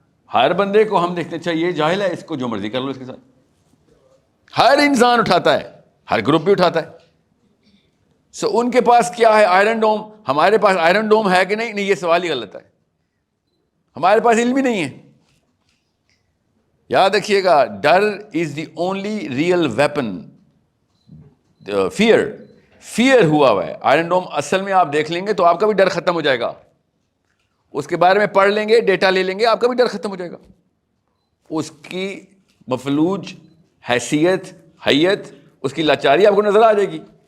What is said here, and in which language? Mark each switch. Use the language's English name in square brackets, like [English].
[Urdu] ہر بندے کو ہم دیکھتے اچھا یہ جاہل ہے, اس کو جو مرضی کر لو اس کے ساتھ. ہر انسان اٹھاتا ہے, ہر گروپ بھی اٹھاتا ہے. سو ان کے پاس کیا ہے؟ Iron Dome. ہمارے پاس آئرن ڈوم ہے کہ نہیں؟ نہیں, یہ سوال ہی غلط ہے. ہمارے پاس علم ہی نہیں ہے. یاد رکھیے گا, [English] ڈر is the only real weapon. [Urdu] Fair ہوا ہے. آئرن ڈوم اصل میں آپ دیکھ لیں گے تو آپ کا بھی ڈر ختم ہو جائے گا. اس کے بارے میں پڑھ لیں گے, ڈیٹا لے لیں گے, آپ کا بھی ڈر ختم ہو جائے گا. اس کی مفلوج حیثیت, حیت, اس کی لاچاری آپ کو نظر آ جائے گی.